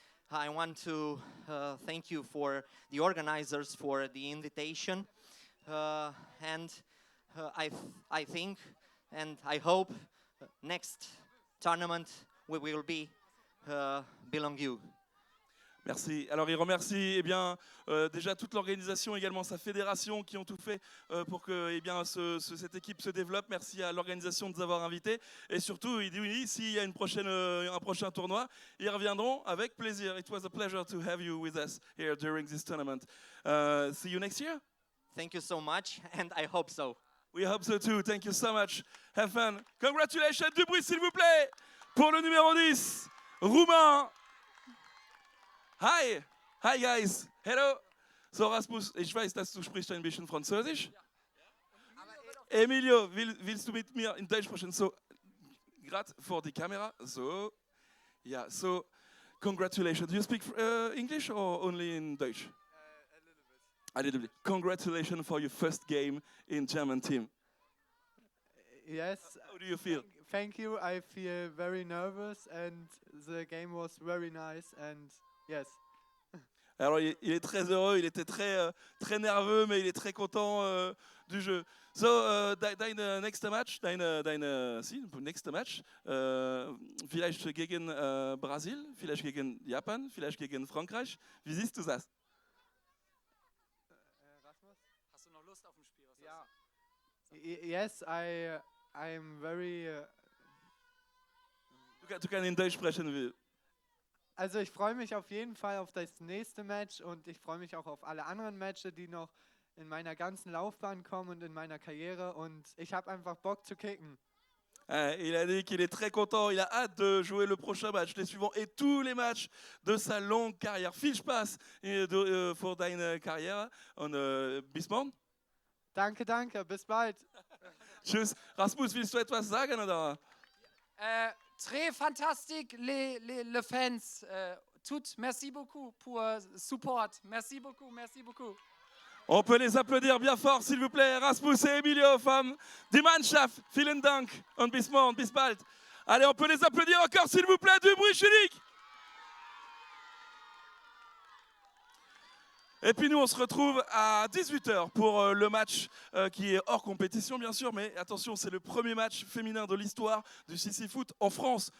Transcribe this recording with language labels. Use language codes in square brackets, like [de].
[en] I want to thank you for the organizers for the invitation. And I think and I hope next tournament we will be belong you. [fr] Merci. Alors il remercie déjà toute l'organisation, également sa fédération qui ont tout fait pour que cette équipe se développe. Merci à l'organisation de nous avoir invités. Et surtout, il dit oui, s'il y a un prochain tournoi, ils reviendront avec plaisir. [en] It was a pleasure to have you with us here during this tournament. See you next year. Thank you so much, and I hope so. We hope so too. Thank you so much. Have fun. Congratulations. [fr] Du bruit, s'il vous plaît, pour le numéro 10, roumain. [en] Hi. Hi, guys. Hello. [de] So, Rasmus, ich weiß, dass du sprichst ein bisschen Französisch. Emilio, willst du mit mir in Deutsch sprechen? So, gerade vor die Kamera. [en] So, yeah. So, congratulations. Do you speak English or only in Deutsch? A little bit. Congratulations for your first game in German team. Yes. How do you feel? Thank you. I feel very nervous and the game was very nice and yes. [fr] Alors il est très heureux, il était très nerveux, mais il est très content du jeu. [de] So, dein nächster Match, [en] next match, [de] vielleicht gegen Brasil, vielleicht gegen Japan, vielleicht gegen Frankreich. Wie siehst du das? Rasmus? Hast du noch Lust auf ein Spiel? Ja. [en] Yes, I'm very. [de] Du kannst in Deutsch sprechen. Also ich freue mich auf jeden Fall auf das nächste Match und ich freue mich auch auf alle anderen Matches, die noch in meiner ganzen Laufbahn kommen und in meiner Karriere und ich habe einfach Bock zu kicken. [fr] Il a dit qu'il est très content, il a hâte de jouer le prochain match, les suivants et tous les matchs de sa longue carrière. [de] Viel Spaß für deine Karriere und bis morgen. Danke, bis bald. Tschüss. Rasmus, willst du etwas sagen oder? [fr] Très fantastique les fans. Tout, merci beaucoup pour support. Merci beaucoup, merci beaucoup. On peut les applaudir bien fort, s'il vous plaît. [de] Rasmus et Emilio vom Die Mannschaft. Vielen Dank und bis morgen, bis bald. [fr] Allez, on peut les applaudir encore, s'il vous plaît. Du bruit chilique. Et puis nous, on se retrouve à 18h pour le match qui est hors compétition, bien sûr. Mais attention, c'est le premier match féminin de l'histoire du Sissi Foot en France.